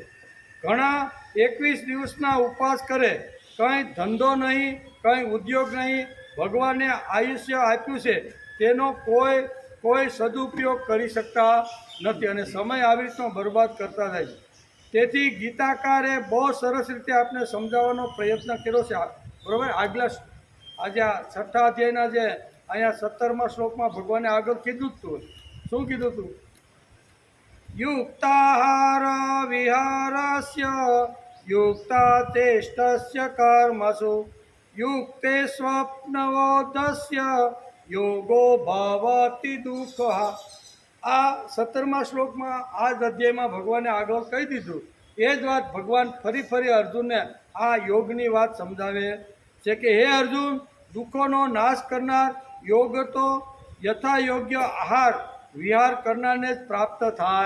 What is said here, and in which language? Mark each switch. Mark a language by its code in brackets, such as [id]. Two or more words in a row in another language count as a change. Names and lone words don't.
[gu] ઘણા 21 દિવસના ઉપવાસ કરે, કંઈ ધંધો નહીં, કંઈ ઉદ્યોગ નહીં, ભગવાને આયુષ્ય આપ્યું છે તેનો કોઈ સદુપયોગ કરી શકતા નથી અને સમય આવી રીતનો બરબાદ કરતા જાય છે. તેથી ગીતાકારે બહુ સરસ રીતે આપણે સમજાવવાનો પ્રયત્ન કર્યો છે. બરાબર. આજે આ 6થા અધ્યાયના જે અહીંયા 17મા શ્લોકમાં ભગવાને આગળ કીધું જ હતું. શું કીધું હતું? [sa] युक्ताहार विहारस्य युक्ताचेष्टस्य कर्मसु युक्ते स्वप्नवोधस्य योगो भवति दुःखः। [gu] આ 17મા શ્લોકમાં આ જ અધ્યાયમાં ભગવાને આગળ કહી દીધું એ જ વાત ભગવાન ફરી અર્જુનને આ યોગની વાત સમજાવે છે કે હે અર્જુન, દુઃખોનો નાશ કરનાર યોગ તો યથાયોગ્ય આહાર વિહાર કરનારને જ પ્રાપ્ત થાય.